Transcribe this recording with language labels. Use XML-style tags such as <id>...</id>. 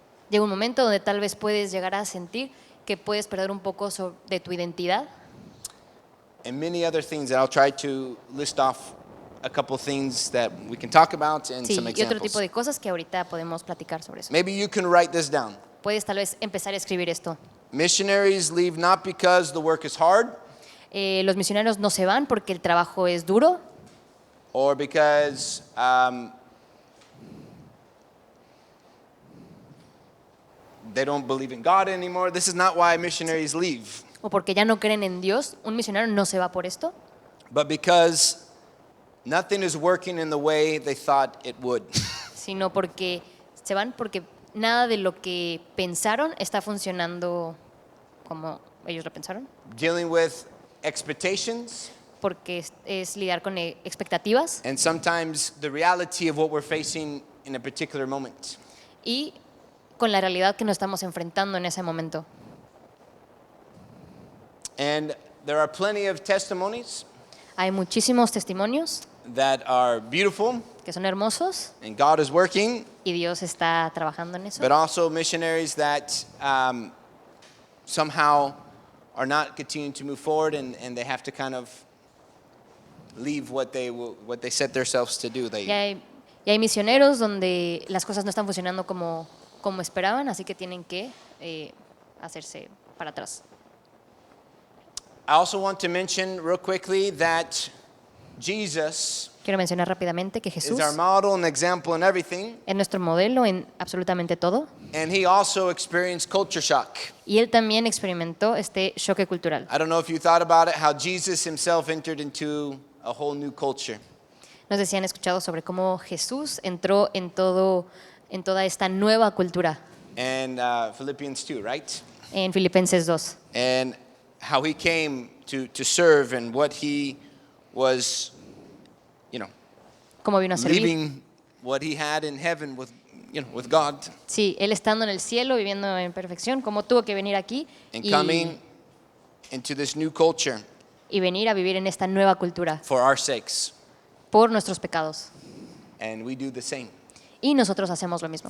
<es>Llega un momento donde tal vez puedes llegar a sentir que puedes perder un poco de tu identidad.</es> <en>And many other things that I'll try to list off a couple things that we can talk about and</en> <es>Sí,</es> <en>some</en> <es>y otro tipo de cosas que ahorita podemos platicar sobre eso.</es> <en>Maybe you can write this down.</en> <es>Puedes tal vez empezar a escribir esto.</es> <en>Missionaries leave not because the work is hard</en> <es>Los misioneros no se van porque el trabajo es duro</es> <en>or because they don't believe in God anymore. This is not why missionaries leave,</en> <es>o porque ya no creen en Dios. Un misionero no se va por esto,</es> <en>but because nothing is working in the way they thought it would.</en> <es>sino porque se van porque nada de lo que pensaron está funcionando como ellos lo pensaron.</es> <en>Dealing with expectations,</en> <es>porque es lidiar con expectativas</es> <en>and sometimes the reality of what we're facing in a particular moment.</en> <es>y con la realidad que nos estamos enfrentando en ese momento.</es> <en>And there are plenty of testimonies</en> <es>Hay muchísimos testimonios</es> <en>that are beautiful,</en> <es>que son hermosos</es> <en>and God is working,</en> <es>y Dios está trabajando en eso,</es> <en>but also missionaries that somehow are not continuing to move forward, and they have to kind of leave what they set themselves to do.</en> <es>y hay misioneros donde las cosas no están funcionando como esperaban, así que tienen que hacerse para atrás.</es> <en>I also want to mention real quickly that Jesus</en> <es>Quiero mencionar rápidamente que Jesús</es> <en>is our model and example in everything,</en> <es>es nuestro modelo en absolutamente todo</es> <en>and he also experienced culture shock.</en> <es>y él también experimentó este choque cultural.</es> <en>I don't know if you thought about it, how Jesus himself entered into a whole new culture.</en> <es>No sé si han escuchado sobre cómo Jesús entró en toda esta nueva cultura</es> <en>And Philippians 2, right?</en> <es>en Filipenses 2.</es> <en>And how he came to serve, and what he was,</en> <es>Cómo vino a servir.</es> <en>leaving what he had in heaven with God,</en> <es>Sí, él estando en el cielo, viviendo en perfección, cómo tuvo que venir aquí</es> <en>and</en> <es>y</es> <en>coming into this new culture</en> <es>venir a vivir en esta nueva cultura</es> <en>for our sakes.</en> <es>por nuestros pecados.</es> <en>And we do the same</en> <es>Y nosotros hacemos lo mismo,</es>